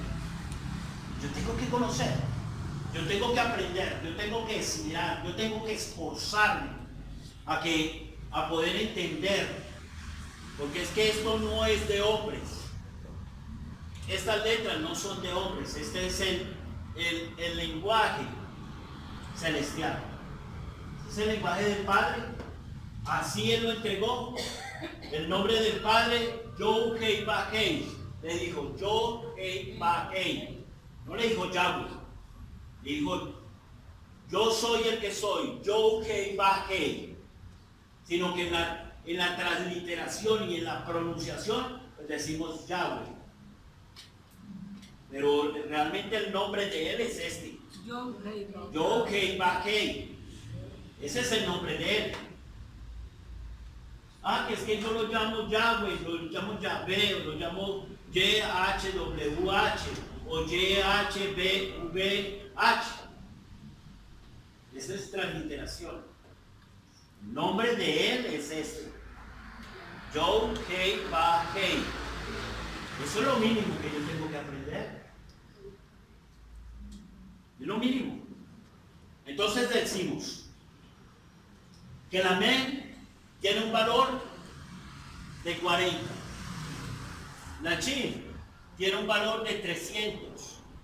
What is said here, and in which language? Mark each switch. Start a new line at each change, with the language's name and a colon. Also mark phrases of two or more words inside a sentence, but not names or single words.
Spanish: Yo tengo que conocer, yo tengo que aprender, yo tengo que estudiar, yo tengo que esforzarme a poder entender, porque es que esto no es de hombres. Estas letras no son de hombres. Este es el lenguaje celestial. Es el lenguaje del Padre. Así Él lo entregó. El nombre del Padre, Yod-Heh-Vah-Heh. Le dijo Yod-Heh-Vah-Heh. No le dijo Yahweh. Le dijo, yo soy el que soy, Yod-Heh-Vah-Heh. Sino que en la transliteración y en la pronunciación, pues decimos Yahweh. Pero realmente el nombre de Él es este. Yod-Heh-Vah-Heh. Ese es el nombre de Él. Que es que yo lo llamo Yahweh, lo llamo Yahvé, o lo llamo YHWH o YHBVH. Esa es transliteración. El nombre de Él es este. Yod-Heh-Vah-Heh. Eso es lo mínimo que yo tengo que aprender. Es lo mínimo. Entonces decimos que la Mem tiene un valor de 40. La Shin tiene un valor de 300.